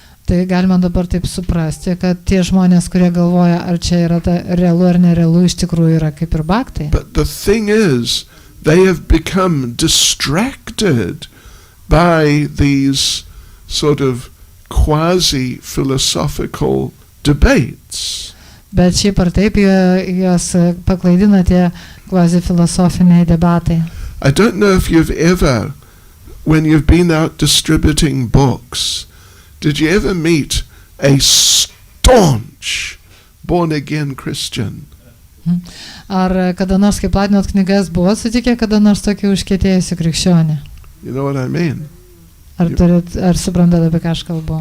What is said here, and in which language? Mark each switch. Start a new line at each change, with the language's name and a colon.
Lithuanian: Tai galima dabar taip suprasti, kad tie žmonės, kurie galvoja, ar čia yra realu ar nerealu, iš tikrųjų yra kaip ir bhakti.
English: But the thing is, they have become distracted by these sort of quasi-philosophical debates.
Lithuanian: Bet šiaip ar taip jos paklaidina tie quasi-filosofiniai debatai.
English: I don't know if you've ever, when you've been out distributing books, did you ever meet a staunch born-again Christian?
Lithuanian: Ar kada nors, kai platinot knygas, buvo sutikę kada nors tokį užkietėjusių krikščionį?
English: You know what I mean?
Lithuanian: Ar suprantate, apie ką aš kalbu?